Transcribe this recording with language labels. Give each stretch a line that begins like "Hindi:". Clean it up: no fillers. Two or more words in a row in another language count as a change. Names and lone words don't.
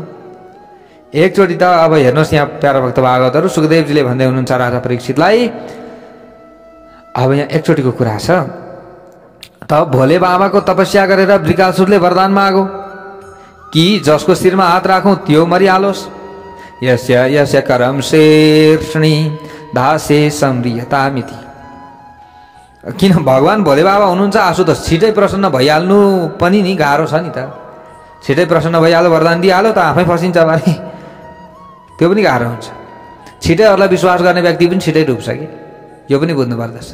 Nepali: एकचोटि त अब हेर्नुहोस् यहाँ प्यारो भक्त भागवतहरु, सुखदेवजीले भन्दै हुनुहुन्छ राजा परीक्षितलाई, अब यहाँ एकचोटिको कुरा छ। त भोले बाबाको तपस्या गरेर वृकासुरले वरदान मागो कि जसको शिरमा हात राखौं त्यो मरिहालोस्।
Sanskrit: यस्य यस्य करम शीर्षणी धासे सम्रियतामिति।
Nepali: किन भगवान भोले बाबा हुनुहुन्छ, आशुतोष छिटै प्रसन्न भइहाल्नु पनि नि गाह्रो छ नि त। छिटै प्रसन्न भइहाल्यो, वरदान दिइहाल्यो त आफै फसिन्छ भने त्यो पनि गाह्रो हुन्छ। छिटै अरूलाई विश्वास गर्ने व्यक्ति पनि छिटै डुब्छ कि, यो पनि बुझ्नु पर्दछ।